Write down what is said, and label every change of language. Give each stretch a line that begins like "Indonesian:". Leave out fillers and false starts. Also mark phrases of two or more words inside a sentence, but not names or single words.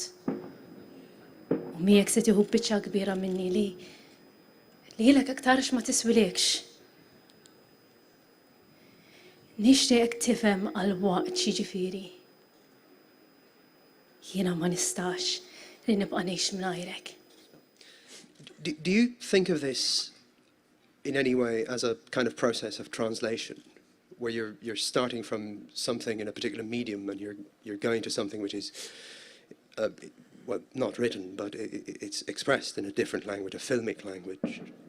Maltese: U miegħek se tieħu biċċa kbira minni li lilek aktarx ma tiswilekx. Nixtieq tifhem għal waqt xiġifieri. Jiena ma nistax li nibqa' ngħix mingħajrek.
English: Do you think of this in any way as a kind of process of translation, where you're starting from something in a particular medium and you're going to something which is well, not written, but it's expressed in a different language, a filmic language?